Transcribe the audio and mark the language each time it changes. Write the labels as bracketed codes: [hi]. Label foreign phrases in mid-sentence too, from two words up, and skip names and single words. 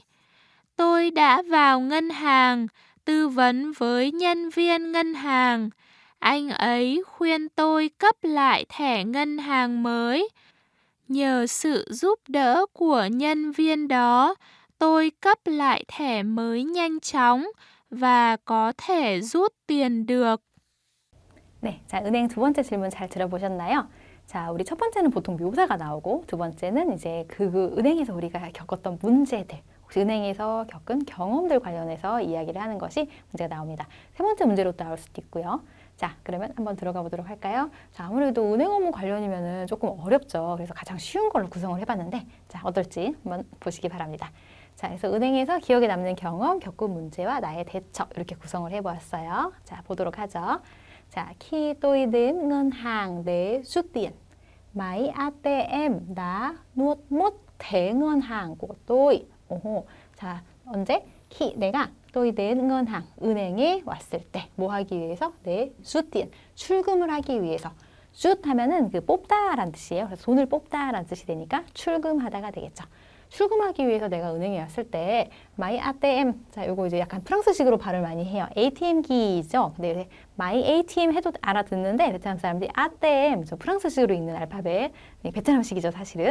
[vi] Tôi đã vào ngân hàng, tư vấn với nhân viên ngân hàng. Anh ấy khuyên tôi cấp lại thẻ ngân hàng mới. Nhờ sự giúp đỡ của nhân viên đó, tôi cấp lại thẻ mới nhanh chóng và có thể rút tiền được. [ko] 네, 자, 은행 두 번째 질문 잘 들어보셨나요? 자, 우리 첫 번째는 보통 묘사가 나오고 두 번째는 이제 그 은행에서 우리가 겪었던 문제들, 혹시 은행에서 겪은 경험들 관련해서 이야기를 하는 것이 문제가 나옵니다. 세 번째 문제로 나올 수도 있고요. 자, 그러면 한번 들어가 보도록 할까요? 자, 아무래도 은행 업무 관련이면은 조금 어렵죠. 그래서 가장 쉬운 걸로 구성을 해봤는데, 자, 어떨지 한번 보시기 바랍니다. 자, 그래서 은행에서 기억에 남는 경험, 겪은 문제와 나의 대처 이렇게 구성을 해보았어요. 자, 보도록 하죠. 자, [vi] khi tôi đến ngân hàng để rút tiền, máy ATM đã nuốt mất thẻ ngân hàng của tôi. [ko] 오호. 자, 언제? khi 내가 [vi] tôi đến ngân hàng [ko] 은행에 왔을 때 뭐 하기 위해서? 네, [vi] rút tiền [ko] 출금을 하기 위해서. rút 하면은 그 뽑다라는 뜻이에요. 그래서 돈을 뽑다라는 뜻이 되니까 출금하다가 되겠죠. 출금하기 위해서 내가 은행에 왔을 때 [vi] my ATM, [ko] 자, 요거 이제 약간 프랑스식으로 발음을 많이 해요. ATM기죠. 네, [vi] my ATM [ko] 해도 알아듣는데 베트남 사람들이 ATM, 저 프랑스식으로 읽는 알파벳, 네, 베트남식이죠, 사실은.